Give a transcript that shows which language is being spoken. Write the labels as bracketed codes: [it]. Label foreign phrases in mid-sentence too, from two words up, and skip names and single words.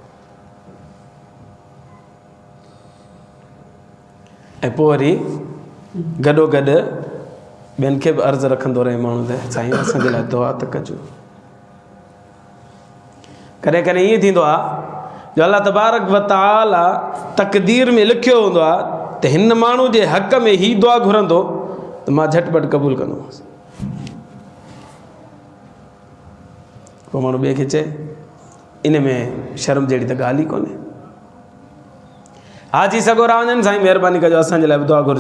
[sd] ऐं पोइ वरी गॾो गॾु ॿियनि खे बि अर्ज़ु रखंदो रहे माण्हू त साईं असांजे लाइ दुआ त कजो। कॾहिं कॾहिं ईअं थींदो आहे जो [ar] الله تبارك وتعالى [sd] तक़दीर में लिखियो हूंदो आहे त हिन माण्हू जे हक़ में ही दुआ घुरंदो त मां झटिपट क़बूल कंदोमांसि। पोइ माण्हू ॿिए खे चए, इन में शर्म जहिड़ी त ॻाल्हि ई कोन्हे। हाजी सगोरा वञनि साईं महिरबानी कजो असांजे लाइ बि दुआ घुरिजो।